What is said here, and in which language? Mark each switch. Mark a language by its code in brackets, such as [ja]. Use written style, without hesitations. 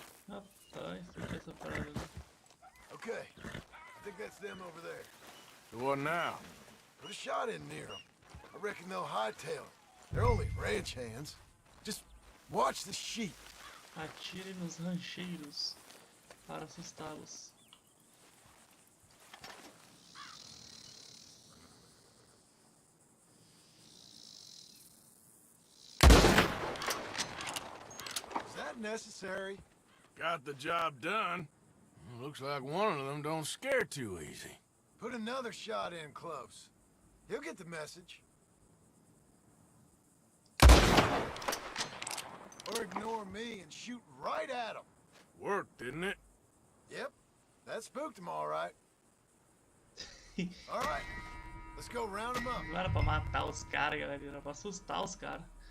[pt] Rapaz, isso aqui é essa parada. [en] Okay, I think that's them over there. So what now? Put a shot in near them. I reckon they'll hightail it. They're only ranch hands. Just watch the sheep. [pt] Atire nos rancheiros para assustá-los. [en] Is that necessary? Got the job done. Looks like one of them don't scare too easy. Put another shot in close. He'll get the message. Or ignore me and shoot right at him. Worked, didn't it? Yep, that spooked him all right. All right, let's go round him up. [pt] Não era pra matar os caras, galera, era pra assustar os caras.